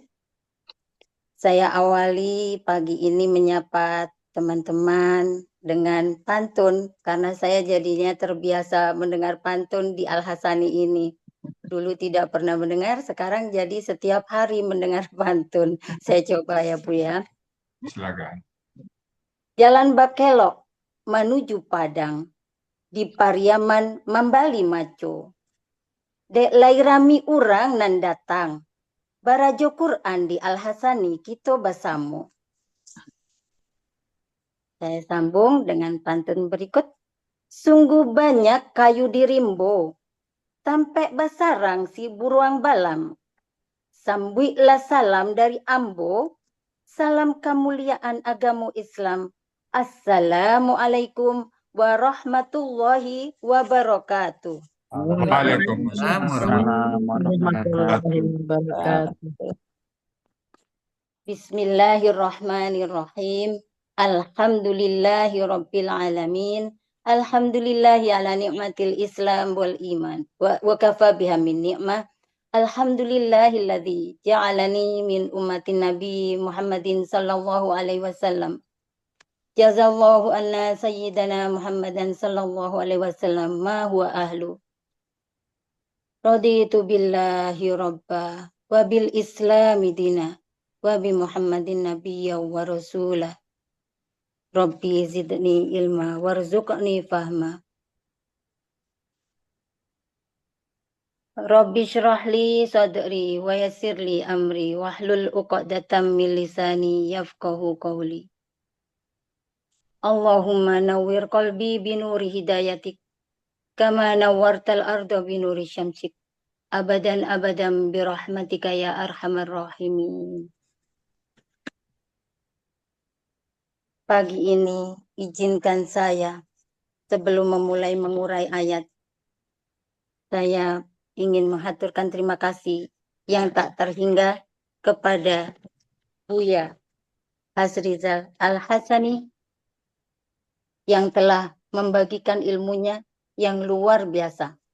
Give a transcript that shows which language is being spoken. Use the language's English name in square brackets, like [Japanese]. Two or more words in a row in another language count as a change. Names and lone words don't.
[Indonesian] Saya awali pagi ini menyapa teman-teman dengan pantun karena saya jadinya terbiasa mendengar pantun di Al-Hasani ini. Dulu tidak pernah mendengar, sekarang jadi setiap hari mendengar pantun. Saya coba ya, Bu ya. Silakan. [Minangkabau] Jalan Bakelok menuju Padang, di Pariaman Mambali Maco. Dek lairami urang nan datang, barajo Quran di Al-Hasani kita basamu. [Indonesian] Saya sambung dengan pantun berikut. [Minangkabau] Sungguh banyak kayu di rimbo, sampai basarang si buruang balam. Sambuilah salam dari Ambo, [Indonesian] salam kemuliaan agama Islam. [Arabic] السلام عليكم ورحمة الله وبركاته. وعليكم السلام. ورحمة الله وبركاته. بسم الله الرحمن الرحيم. الحمد لله رب العالمين. الحمد لله على نعمة الإسلام والإيمان. وكفى بها من نعمة. الحمد لله الذي جعلني من أمة النبي محمد صلى الله عليه وسلم. جزى الله عنا سيدنا محمدا صلى الله عليه وسلم ما هو أهله. رضيت بالله ربا وبالإسلام دينا وبمحمد نبيا ورسولا. رب زدني علما وارزقني فهما. رب اشرح لي صدري ويسر لي أمري واحلل عقدة من لساني يفقهوا قولي. اللهم نور قلبي بنور هدايتك كما نورت الأرض بنور شمسك أبدا أبدا برحمتك يا أرحم الراحمين. [Indonesian] Pagi ini izinkan saya sebelum memulai mengurai ayat, saya ingin menghaturkan terima kasih yang tak terhingga kepada Buya Hasrizal Al-Hasani yang telah membagikan ilmunya yang luar biasa.